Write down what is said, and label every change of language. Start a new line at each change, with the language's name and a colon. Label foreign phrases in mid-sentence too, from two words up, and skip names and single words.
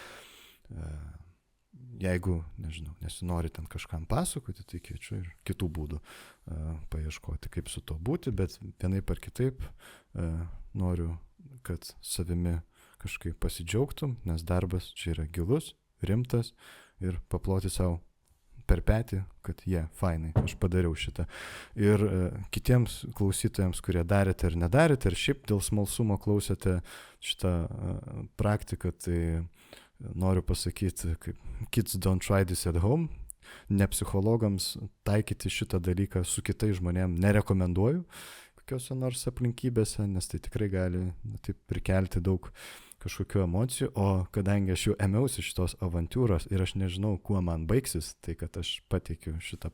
Lithuanian: Jeigu, nežinau, nesinori ten kažkam pasakoti, tai kviečiu ir kitų būdų paieškoti, kaip su to būti, bet vienaip ar kitaip noriu, kad savimi kažkaip pasidžiaugtum, nes darbas čia yra gilus, rimtas ir paploti savo per petį, kad fainai, aš padariau šitą. Ir kitiems klausytojams, kurie darėte ar nedarėte, ar šiaip dėl smalsumo klausėte šitą praktiką, tai noriu pasakyti, kaip
English: kids don't try this at home.
Lithuanian: Ne psichologams taikyti šitą dalyką su kitais žmonėm nerekomenduoju kokiose nors aplinkybėse, nes tai tikrai gali taip prikelti daug kažkokių emocijų, o kadangi aš jau ėmiausi šitos avantūros ir aš nežinau, kuo man baigsis, tai kad aš pateikiu šitą